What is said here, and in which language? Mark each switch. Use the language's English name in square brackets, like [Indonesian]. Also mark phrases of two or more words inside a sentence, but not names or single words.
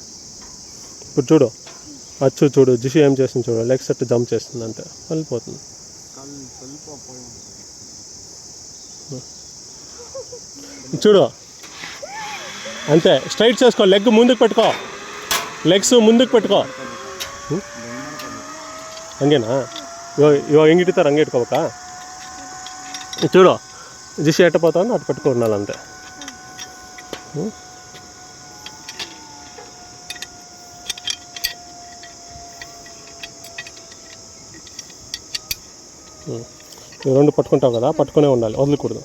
[Telugu] ఇప్పుడు చూడు, అచ్చు చూడు, జిషి ఏం చేస్తుంది చూడు. [English] leg set jump [Telugu] చేస్తుంది అంతే, వెళ్ళిపోతుంది. చూడు అంతే. స్ట్రైట్ చేసుకో, లెగ్ ముందుకు పెట్టుకో, లెగ్స్ ముందుకు పెట్టుకో. [Kannada] ಹಂಗೇನಾ? ಇವಾಗ ಹೆಂಗಿಟ್ಟಿರ್ತಾರೆ ಹಂಗೆ ಇಟ್ಕೋಬೇಕಾ? [Telugu] చూడు, జిసి ఎట్టపోతాను అటు పెట్టుకో ఉండాలంతే. రెండు పట్టుకుంటావు కదా, పట్టుకునే ఉండాలి, వదలకూడదు.